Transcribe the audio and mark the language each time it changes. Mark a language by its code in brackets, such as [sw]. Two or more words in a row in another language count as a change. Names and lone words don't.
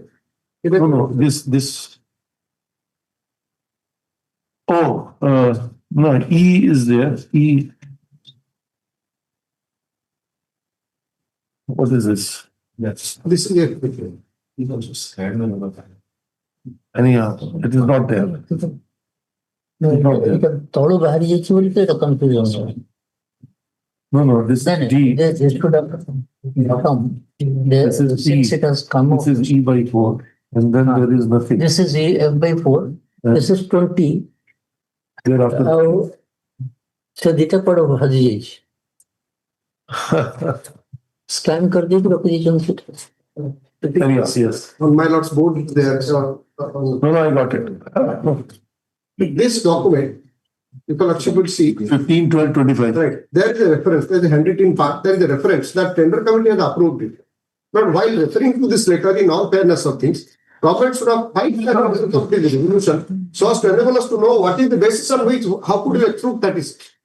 [en] No, no. This. Oh, no. E is there. E. What is this? Yes. This is it. Anyhow, it is not there. [or] ତଳୁ ବାହାରି ଯାଇଛି ବୋଲି ତ ଏଇଟା କନଫ୍ୟୁଜନ [en] No, no. This is D. This should have come. This is E. Since it has come This is E by 4. And then there is nothing. This is F by 4. This is 20. Thereafter. [or] ଆଉ ସେ ଦିଟା କୁଆଡେ ହଜି ଯାଇଛି ସ୍କାନ କରିଦେଇକି ରଖିଦେଇଛନ୍ତି ସେଟା [en] Yes, yes. On my lord's board there. No, no, I got it. This document, if you could see, 15, 12, 25. right, there is a reference, there is a handwritten part, there is a reference that tender committee has approved it. But while referring to this letter in all fairness of things, government should have filed the resolution of the resolution so as to enable us to know what is the basis on which, how could you approve that is.